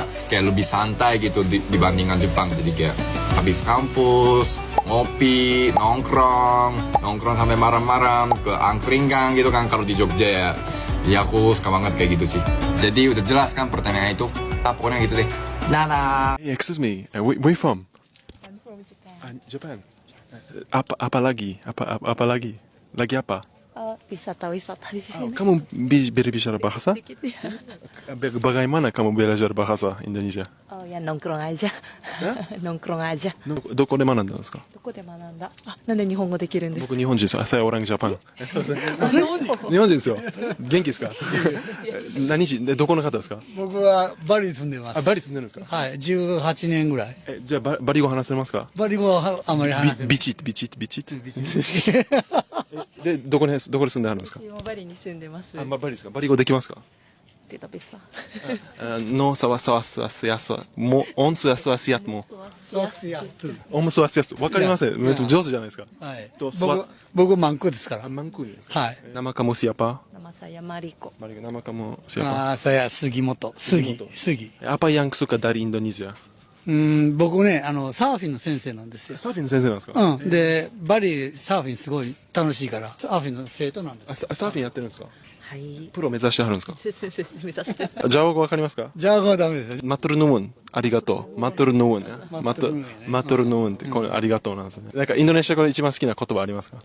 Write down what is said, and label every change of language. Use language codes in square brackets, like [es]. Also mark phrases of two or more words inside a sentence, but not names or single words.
[id] Kayak lebih santai gitu dibandingkan Jepang. Jadi kayak habis kampus, ngopi, nongkrong sampai malam-malam ke angkringan gitu kan kalau di Jogja ya. Jadi aku suka banget kayak gitu sih. Jadi udah jelas kan pertanyaan itu. Pokoknya gitu deh. Nana. [en] Hey, excuse me, where you from? I'm from Japan. Japan. [id] Apa lagi? Apa lagi? Lagi apa? Wisata-wisata di sini. Kamu berbicara bahasa? Sedikit ya. Bagaimana kamu belajar bahasa Indonesia? Oh ya nongkrong aja. Nongkrong aja. [ja] どこで学んだんですか? どこで学んだ? なんで日本語できるんですか? 僕日本人です。 [id] saya orang Jepang. [ja] 日本人ですよ。元気ですか? 何人でどこの方ですか? 僕はバリに住んでます。バリ住んでるんですか? はい、18年ぐらい。じゃあバリ語話せますか? バリ語はあまり話せない。ビチッでどこで住んであるんですか? バリに住んでます。バリですか? バリ語できますか? [id] Tidak bisa. No sawaswasiasu もオンスワスワシアもオムスワシアスわかりません。 [ja] めっちゃ上手じゃないですか. はい。僕マンクですから。マンクですか? はい。 [id] Nama kamu siapa? Nama saya Mariko. Nama kamu siapa? Saya Sugimoto. Sugi. Apa yang suka dari Indonesia? [ja] 僕ねサーフィンの先生なんですよ。サーフィンの先生なんですか? でバリサーフィンすごい楽しいからサーフィンの生徒なんです。サーフィンやってるんですか? はい。プロ目指してはるんですか? 目指して。ジャワ語わかりますか? ジャワ語はダメですよ。マトルヌーンありがとう。マトルヌーンね。マトルヌーンってこれありがとうなんですね。なんかインドネシア語で一番好きな言葉ありますか?